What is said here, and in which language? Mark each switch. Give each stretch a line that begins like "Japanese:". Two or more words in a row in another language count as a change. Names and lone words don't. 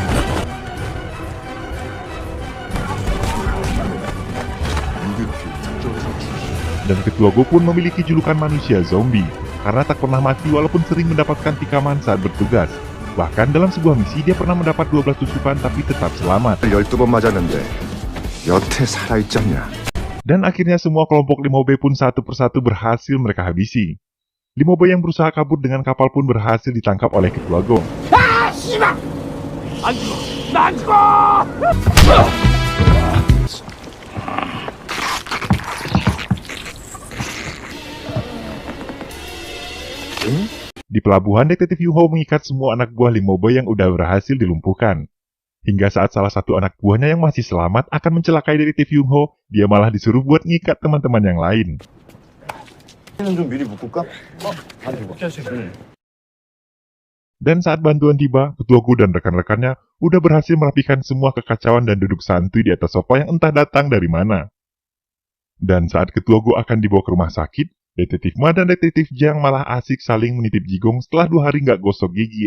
Indonesian: Dan Ketua Go pun memiliki julukan manusia zombie, karena tak pernah mati walaupun sering mendapatkan tikaman saat bertugas. Bahkan dalam sebuah misi dia pernah mendapat 12 tusukan tapi tetap selamat.
Korean: 12번 맞았는데 여태 살아있지 않냐?
Indonesian: Dan akhirnya semua kelompok Limo B pun satu persatu berhasil mereka habisi. Limo B yang berusaha kabur dengan kapal pun berhasil ditangkap oleh Ketua Go. Di pelabuhan, Detektif Yung-ho mengikat semua anak buah Limo B yang udah berhasil dilumpuhkan. Hingga saat salah satu anak buahnya yang masih selamat akan mencelakai Detektif Yung-ho, dia malah disuruh buat ngikat teman-teman yang lain.
Korean: 좀 미리 묶을까?
Indonesian: Dan saat bantuan tiba, ketuaku dan rekan-rekannya udah berhasil merapikan semua kekacauan dan duduk santuy di atas sofa yang entah datang dari mana. Dan saat ketuaku akan dibawa ke rumah sakit, Detektif Ma dan Detektif Jiang malah asik saling menitip jigong setelah 2 hari nggak gosok gigi.